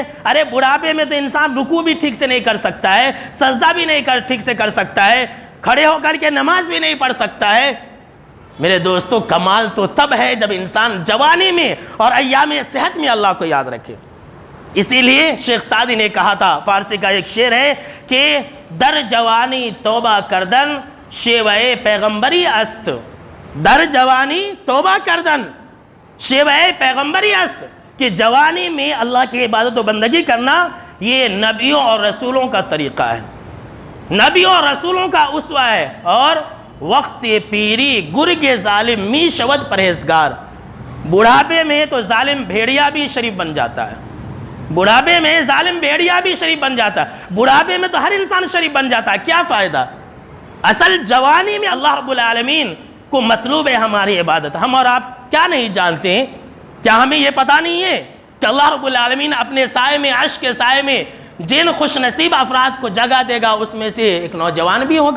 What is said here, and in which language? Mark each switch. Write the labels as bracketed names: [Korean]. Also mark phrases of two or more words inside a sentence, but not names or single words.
[Urdu] ارے بڑھاپے میں تو انسان رکوع بھی ٹھیک سے نہیں کر سکتا ہے، سجدہ بھی نہیں ٹھیک سے کر سکتا ہے، کھڑے ہو کر کے نماز بھی نہیں پڑھ سکتا ہے. میرے دوستو کمال تو تب ہے جب انسان جوانی میں اور ایام صحت میں اللہ کو یاد رکھے. اسی لیے شیخ سعدی نے کہا تھا، فارسی کا ایک شعر ہے کہ [Persian] در جوانی توبہ کردن شیوہ پیغمبری است. در جوانی توبہ کردن شیوہ پیغمبری است، [Urdu] کہ جوانی میں اللہ کی عبادت و بندگی کرنا یہ نبیوں اور رسولوں کا طریقہ ہے، نبیوں اور رسولوں کا اسوہ ہے. [Persian] اور وقت پیری گرگ ظالم می شود پرہیزگار. [Urdu] بڑھاپے میں تو ظالم بھیڑیا بھی شریف بن جاتا ہے، بڑھاپے میں ظالم بھیڑیا بھی شریف بن جاتا ہے، بڑھاپے میں تو ہر انسان شریف بن جاتا ہے. کیا فائدہ؟ اصل جوانی میں [Arabic] اللہ رب العالمین [Urdu] کو مطلوب ہے ہماری عبادت. ہم اور آپ کیا نہیں جانتے ہیں؟ کیا ہمیں یہ پتہ نہیں ہے کہ [Arabic] اللہ رب العالمین [Urdu] اپنے سائے میں، عرش کے سائے میں جن خوش نصیب افراد کو جگہ دے گا اس میں سے ایک نوجوان بھی ہوگا؟